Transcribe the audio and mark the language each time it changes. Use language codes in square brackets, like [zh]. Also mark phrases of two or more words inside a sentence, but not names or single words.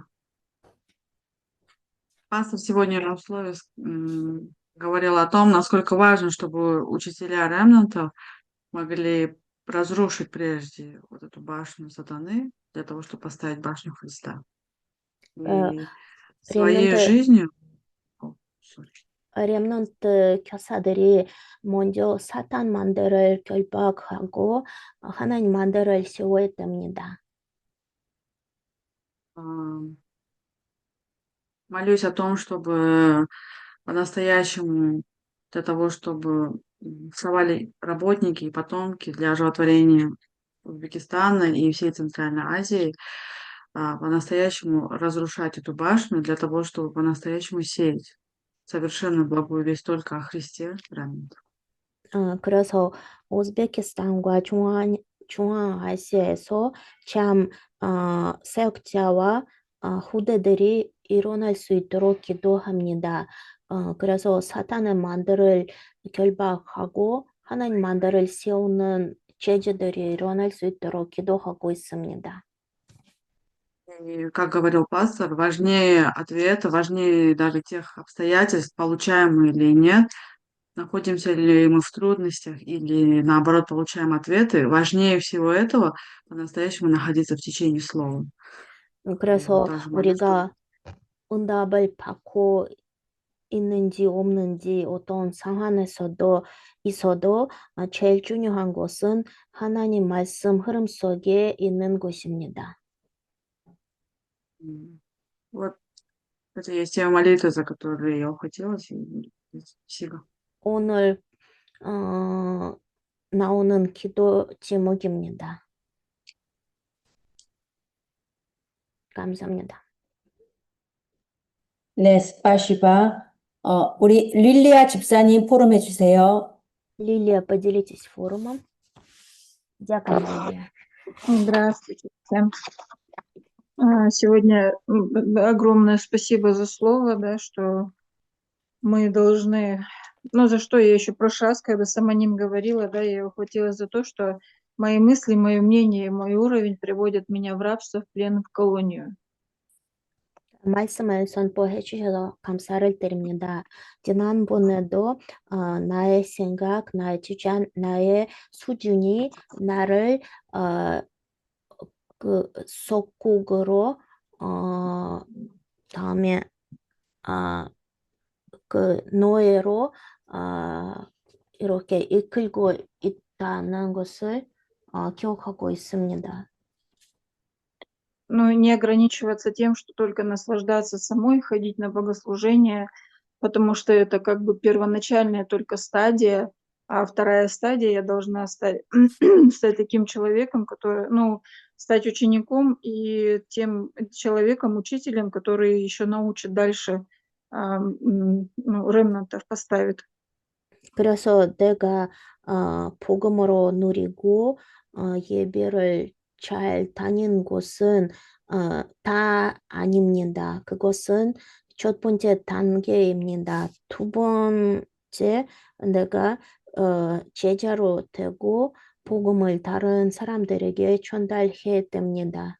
[ru] Пастор в сегодняшнем слове говорил о том, насколько важно, чтобы учителя ремнанта могли разрушить прежде вот эту башню сатаны для того, чтобы поставить башню Христа. Э, И своей ремнанты- жизнью... [en] sorry. [ko] 렘넌트 교사들이 먼저 사탄 만대를 결박하고 하나님 만대를 세워야 됩니다. [ru] Молюсь о том, чтобы по-настоящему для того, чтобы вставали работники и потомки для оживотворения Узбекистана и всей Центральной Азии, по-настоящему разрушать эту башню для того, чтобы по-настоящему сеять совершенно благую весть только о Христе. Аминь. [ko] 그래서 우즈베키스탄과 중앙아시아에서 참 사역자와 후대들이 일어날 수 있도록 기도합니다. 그래서 사탄의 만대를 결박하고 하나님 만대를 세우는 제자들이 일어날 수 있도록 기도하고 있습니다. [ru] И, как говорил пастор, важнее ответа, важнее даже тех обстоятельств, получаем мы или нет, находимся ли мы в трудностях или, наоборот, получаем ответы. Важнее всего этого по-настоящему находиться в течение слова. [ko] 그래서 [ru] также молюсь, [ko] 우리가 응답을 받고 있는지 없는지 어떤 상황에서도 있어도 제일 중요한 것은 하나님 말씀 흐름 속에 있는 것입니다. [ru] Вот это есть те молитвы, за которые я ухватилась. Спасибо. [ko] 오늘 나오는 기도 제목입니다. 감사합니다. 네, 스파시바. 우리 릴리아 집사님 포럼 해주세요. [ru] Лилия, поделитесь форумом. [uk] Дякую, Лилия. [ru] Здравствуйте всем. Сегодня огромное спасибо за слово, да, что мы должны, за что я еще в прошлый раз, когда сама ним говорила, да, я ухватилась за то, что мои мысли, мое мнение, мой уровень приводят меня в рабство, в плен, в колонию. [ko] 말씀을 선포해 주셔서 감사를 드립니다. 지난번에도 나의 생각, 나의 주장, 나의 수준이 나를 그 속국으로 다음에 그 노예로 이렇게 이끌고 있다는 것을 기억하고 있습니다. [ru] Но не ограничиваться тем, что только наслаждаться самой, ходить на богослужение, потому что это как бы первоначальная только стадия, а вторая стадия я должна стать таким человеком, который, стать учеником и тем человеком, учителем, который еще научит дальше ремнантов поставит. [ko] 그래서 내가 복음으로 누리고 예배를 잘 다닌 곳은 다 아닙니다. 그것은 첫 번째 단계입니다. 두 번째, 내가 제자로 되고 복음을 다른 사람들에게 전달해야 됩니다.